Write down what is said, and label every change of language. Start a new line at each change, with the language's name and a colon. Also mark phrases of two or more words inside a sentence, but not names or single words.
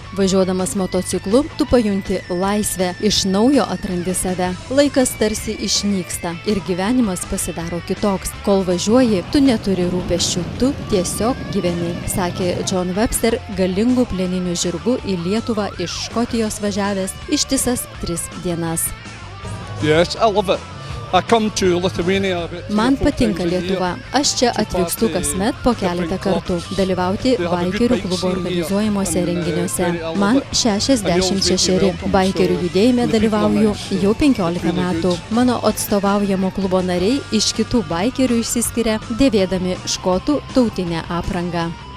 Lithuanian: Važiuodamas motociklu, tu pajunti laisvę, iš naujo atrandi save. Laikas tarsi išnyksta ir gyvenimas pasidaro kitoks. Kol važiuoji, tu neturi rūpesčių, tu tiesiog gyveni, sakė John Webster, galingų plieninių žirgų į Lietuvą iš Škotijos važiavęs ištisas 3 dienas.
English: Yes, I love it. I come to Lithuania.
Lithuanian: Man patinka Lietuva. Aš čia atvykstu kasmet po keletą kartų dalyvauti baikerių klubo organizuojamuose renginiuose. Man 66. Baikerių judėjime dalyvauju jau 15 metų. Mano atstovaujamo klubo nariai iš kitų baikerių išsiskiria dėvėdami škotų tautinę aprangą.